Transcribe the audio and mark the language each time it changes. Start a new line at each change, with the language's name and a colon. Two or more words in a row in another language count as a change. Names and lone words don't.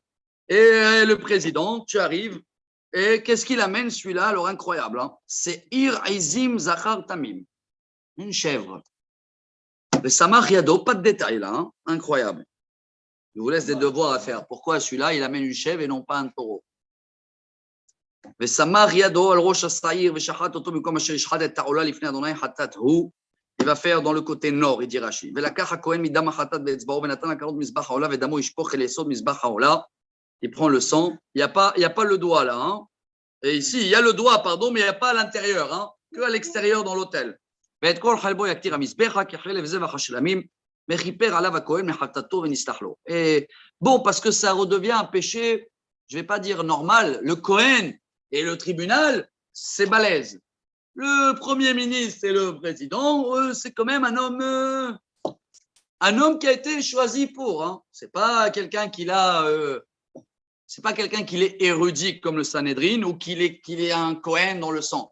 French: Et le président, tu arrives, et qu'est-ce qu'il amène celui-là? Alors incroyable, hein, c'est
Hebrew: שעיר עזים זכר תמים,
French: une chèvre. Le
Hebrew: סמך ידו,
French: pas de détails là, hein, incroyable. Je vous laisse des devoirs à faire. Pourquoi celui-là, il amène une chèvre et non pas un taureau?
Hebrew: ושמח ידו על ראש השעיר ושחט אותו במקום אשר ישחט את העולה לפני אדוני חטאת הוא.
French: Il va faire dans le côté nord, il dit Rashi.
Hebrew: ולקח הכהן מדם החטאת באצבעו ונתן לקרות מזבח העולה ודמו ישפוך אל יסוד מזבח העולה.
French: Il prend le sang. Il n'y a pas le doigt là. Hein. Et ici, il y a le doigt, pardon, mais il n'y a pas à l'intérieur, hein, que à l'extérieur dans l'autel.
Hebrew: ואת כל חלבו יקטיר המזבח כחלב זבח השלמים וכיפר עליו הכהן מחטאתו ונסלח לו.
French: Et bon, parce que ça redevient un péché, je ne vais pas dire normal, le Kohen et le tribunal, c'est balèze. Le Premier ministre et le président, c'est quand même un homme qui a été choisi pour. Hein. C'est pas quelqu'un c'est pas quelqu'un qui est érudit comme le Sanhedrin ou qu'il est un Kohen dans le sang.